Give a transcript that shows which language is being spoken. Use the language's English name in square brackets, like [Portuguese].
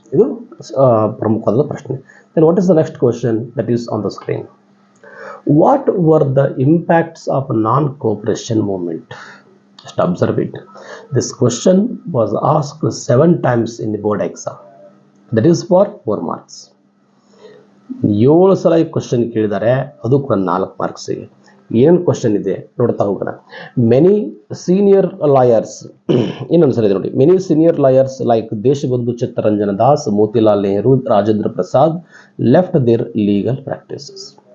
[Kannada] ಇದು ಪ್ರಮುಖವಾದ ಪ್ರಶ್ನೆ. [English] Then what is the next question that is on the screen? What were the impacts of non-cooperation movement? Just observe it. This question was asked 7 times in the board exam. That is for 4 marks. [Kannada] 7 ಸಲ ಈ question ಕೇಳಿದ್ದಾರೆ, ಅದು ಕೂಡ 4 ಮಾರ್ಕ್ಸಿಗೆ. ಏನು question ಇದೆ ನೋಡ್ತಾ ಹೋಗೋಣ. [English] many senior lawyers, [Kannada] ಇನ್ನೊಂದು ಸಲ ಇದೆ ನೋಡಿ. [English] Many senior lawyers like Deshbandhu Chittaranjan Das, Motilal Nehru, Rajendra Prasad left their legal practices.